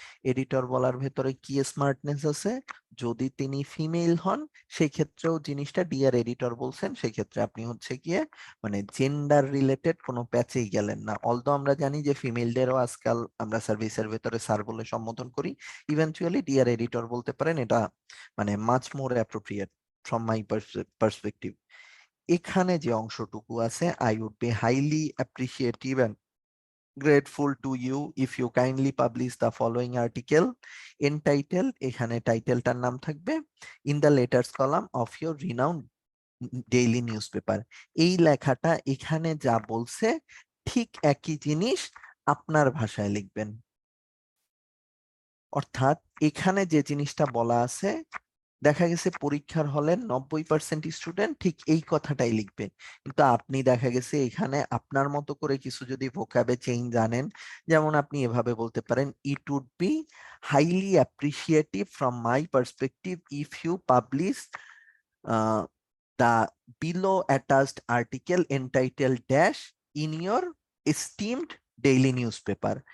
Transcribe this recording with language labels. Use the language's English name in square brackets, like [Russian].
[Bangla] Editor বলার ভেতরে কি স্মার্টনেস আছে? যদি তিনি ফিমেল হন সেই ক্ষেত্রেও জিনিসটা ডিয়ার এডিটর বলছেন, সেই ক্ষেত্রে আপনি হচ্ছে গিয়ে মানে জেন্ডার রিলেটেড কোনো প্যাচেই গেলেন না। অলদো আমরা জানি যে ফিমেলদেরও আজকাল আমরা সার্ভিসের ভেতরে স্যার বলে সম্বোধন করি, ইভেনচুয়ালি ডিয়ার এডিটর বলতে পারেন। এটা মানে [English] Much more appropriate from my perspective. [Bangla] এখানে যে অংশটুকু আছে, [English] I would be highly appreciative and grateful to you if you kindly publish the following article entitled, [Bangla] এখানে টাইটেলটার নাম থাকবে [English] in the letters column of your renowned daily newspaper. [Bangla] এই লেখাটা এখানে যা বলছে ঠিক একই জিনিস আপনার ভাষায় লিখবেন। অর্থাৎ এখানে যে জিনিসটা বলা আছে, দেখা গেছে পরীক্ষার হলে 90% স্টুডেন্ট ঠিক এই কথাটাই লিখবে, কিন্তু আপনি দেখা গেছে এখানে আপনার মতো করে কিছু যদি ভোকাবে চেঞ্জ আনেন, যেমন আপনি এভাবে বলতে পারেন, [English] It would be highly appreciative from my perspective if you publish the below attached article entitled dash in your esteemed daily newspaper।